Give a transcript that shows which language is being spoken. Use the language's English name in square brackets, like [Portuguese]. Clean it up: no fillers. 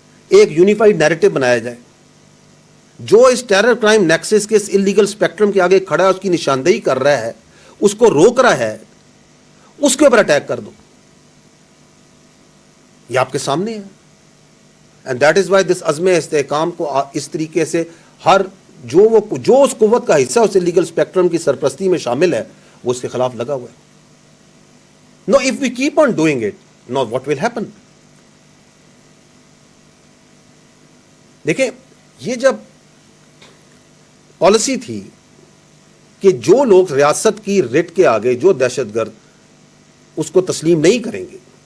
[Urdu] ایک unified narrative بنایا جائے. جو اس ٹیرر کرائم نیکسس کے اس انلیگل اسپیکٹرم کے آگے کھڑا ہے, اس کی نشاندہی کر رہا ہے, اس کو روک رہا ہے, اس کے اوپر اٹیک کر دو. یہ آپ کے سامنے ہے. [English] and that is why this [Urdu] عزم استحکام کو اس طریقے سے ہر جو اس قوت کا حصہ اس انلیگل اسپیکٹرم کی سرپرستی میں شامل ہے, وہ اس کے خلاف لگا ہوا ہے. [English] No, if we keep on doing it, now what will happen? [Urdu] دیکھیں, یہ جب پالیسی تھی کہ جو لوگ ریاست کی رٹ کے آگے, جو دہشت گرد اس کو تسلیم نہیں کریں گے,